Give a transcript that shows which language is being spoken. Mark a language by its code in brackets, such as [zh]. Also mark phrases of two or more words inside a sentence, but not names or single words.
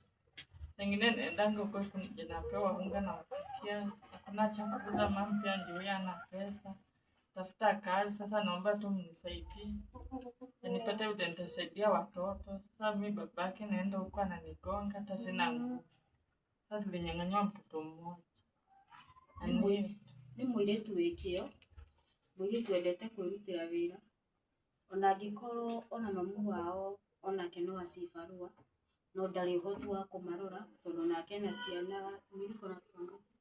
[sw] Pengine naendanga huko napewa unga na wapikia. Hakuna chakula, mama pia ndio hana pesa. Tafuta kazi, sasa naomba tu mnisaidie. Nipate vile nitasaidia watoto. Sasa mimi babake naenda huko ananigonga hata sina nguvu. Sasa nilinyang'anywa mtoto mmoja. [ki] Nĩ mũirĩtu wĩkĩo, mũirĩtu endete kwĩrutĩra wĩra. Ona angĩkorwo ona mamu wao onake no acibarua no ndarĩ ũhoti wa kũmarora tondũ nake ena ciana miliko na panga.